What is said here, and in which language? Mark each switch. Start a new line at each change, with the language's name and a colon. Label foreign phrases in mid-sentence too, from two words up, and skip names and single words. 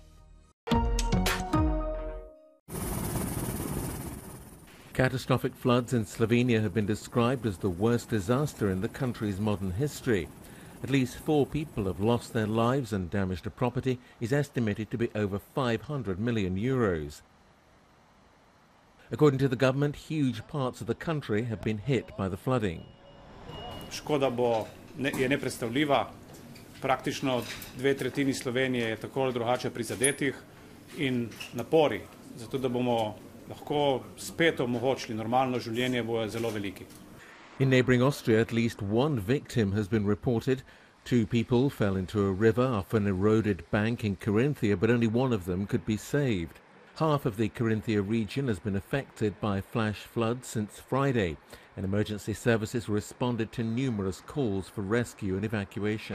English: Catastrophic floods in Slovenia have been described as the worst disaster in the country's modern history. At least 4 people have lost their lives and damage to property is estimated to be over 500 million euros. According to the government, huge parts of the country have been hit by the flooding.
Slovenian: Škoda je nepredstavljiva. Praktično 2/3 Slovenije je tako ali drugače prizadetih in napori, zato da bomo lahko spet omogočili normalno življenje, bojo zelo veliki.
English: In neighbouring Austria, at least 1 victim has been reported. 2 people fell into a river off an eroded bank in Carinthia, but only 1 of them could be saved. Half of the Carinthia region has been affected by flash floods since Friday, and emergency services responded to numerous calls for rescue and evacuation.